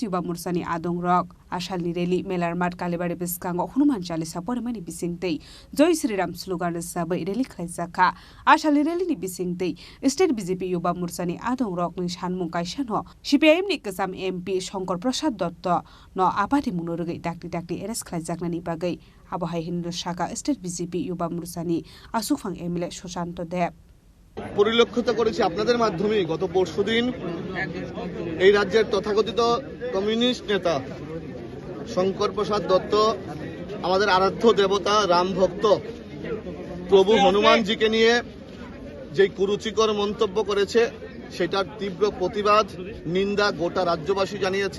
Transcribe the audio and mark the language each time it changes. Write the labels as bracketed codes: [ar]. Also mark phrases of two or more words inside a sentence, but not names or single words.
[trp] Yuba Mursani Adong Rock Ashalni Reli Melar Mat Kalibari Biskango Hunuman Chalisa Pormani Bisingte Joy Sri Ram slogan Sabai Reli Klaisaka Ashalni Reli Bisingte State BJP Yuba Mursani Adong Rock ni Shanmung Kaishano CPIM ni Kasam MP Shankar Prasad Dotto no apati munorege dakti eres Klaizakna ni bagai Abohai Hindu Shaka State BJP Yuba Mursani Asufang MLA Shoshanto Deb [bn] পরিলক্ষিত করেছি আপনাদের মাধ্যমে গত পরশুদিন এই রাজ্যের তথাকথিত কমিউনিস্ট নেতা শঙ্কর প্রসাদ দত্ত আমাদের আরাধ্য দেবতা রাম ভক্ত প্রভু হনুমানজিকে নিয়ে যে কুরুচিকর মন্তব্য করেছে সেটার তীব্র প্রতিবাদ নিন্দা গোটা রাজ্যবাসী জানিয়েছে।